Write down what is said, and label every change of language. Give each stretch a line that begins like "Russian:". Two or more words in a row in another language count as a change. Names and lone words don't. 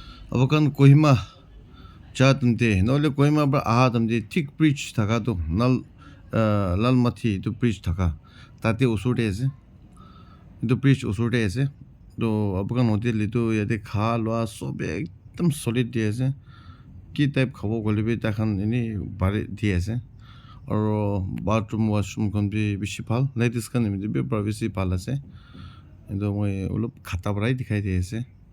Naga Pidgin: abakan Kohima chatunte nole Kohima bra aha tamde thick bridge thaka to lalmathi to bridge thaka tate usurde ase to bridge usurde ase to abakan hotel to yate kha lwa sob ekdam solid di ase ki type khabo golibe takhan ini bare di ase aro
English: bathroom washroom
Naga Pidgin: kan bi bishi bhal ladies kan bi privacy bhal ase endo moi ulop khata brai dikhai di ase